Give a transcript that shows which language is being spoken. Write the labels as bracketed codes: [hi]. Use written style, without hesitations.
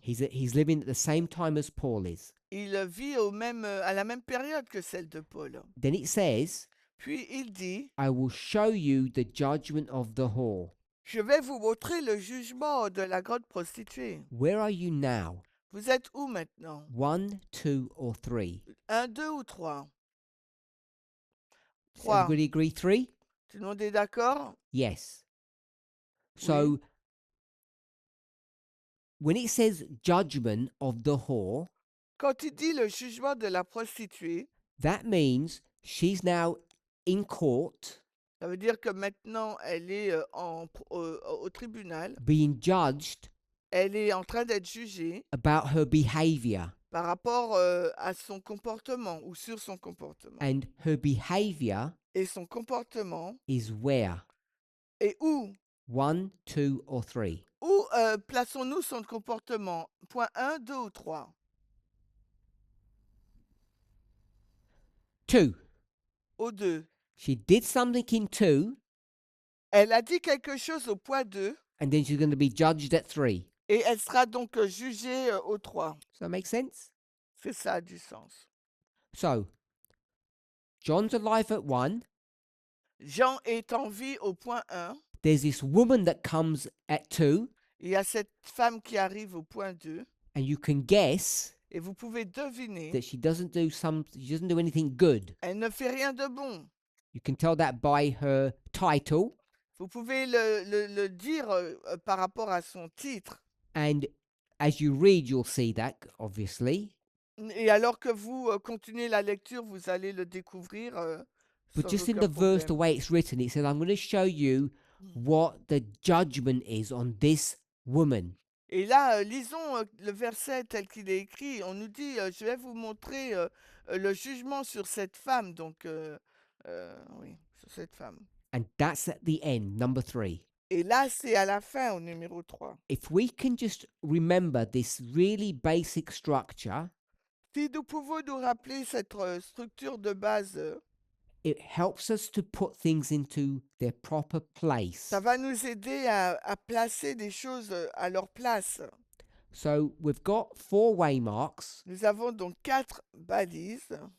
[en] He's living at the same time as Paul is. [fr] Il vit à la même période que celle de Paul. [en] Then it says, [fr] Puis il dit, [en] I will show you the judgment of the whore. [fr] je vais vous montrer le jugement de la grande prostituée. [en] Where are you now? [fr] Vous êtes où maintenant? [en] 1, 2, or 3? [fr] 1, 2 ou 3? [en] Does 3. everybody agree 3? [fr] Tout le monde est d'accord? [en] Yes. So when it says judgment of the whore, [fr] Quand il dit le jugement de la prostituée, [en] that means she's now in court [fr] ça veut dire que maintenant elle est au tribunal, [en] being judged [fr] elle est en train d'être jugée [en] about her behavior. [fr] par rapport à son comportement ou sur son comportement. [en] And her behavior [fr] Et son comportement [en] is where? [fr] est où? [en] 1, 2, or 3? [fr] Où plaçons-nous son comportement? Point 1, 2 ou 3? [en] 2. [fr] Au 2. [en] She did something in 2, [fr] Elle a dit quelque chose au point 2 [en] and then she's going to be judged at 3. [fr] et elle sera donc jugée au 3. [en] Does that make sense? [fr] C'est ça a du sens. [en] So, John's alive at 1. [fr] Jean est en vie au point 1. [en] There's this woman that comes at 2, [fr] Il y a cette femme qui arrive au point 2 [en] and you can guess [fr] et vous pouvez deviner, [en] that she doesn't do anything good. [fr] elle ne fait rien de bon. [en] You can tell that by her title, [fr] Vous pouvez le dire par rapport à son titre. [en] and as you read, you'll see that, obviously. [fr] Et alors que vous continuez la lecture, vous allez le découvrir [en] But [fr] sans [en] just in [fr] aucun [en] the verse, the [fr] problème. [en] way it's written, it says, I'm going to show you what the judgment is on this woman. [fr] Et là, lisons le verset tel qu'il est écrit. On nous dit, je vais vous montrer le jugement sur cette femme. Donc, oui, sur cette femme. [en] And that's at the end, number 3. [fr] Et là, c'est à la fin, au numéro 3. [en] If we can just remember this really basic structure, [fr] Si nous pouvons nous rappeler cette structure de base, [en] it helps us to put things into their proper place. [fr] ça va nous aider à placer des choses à leur place. [en] So we've got 4 waymarks. [fr] Nous avons donc 4 balises.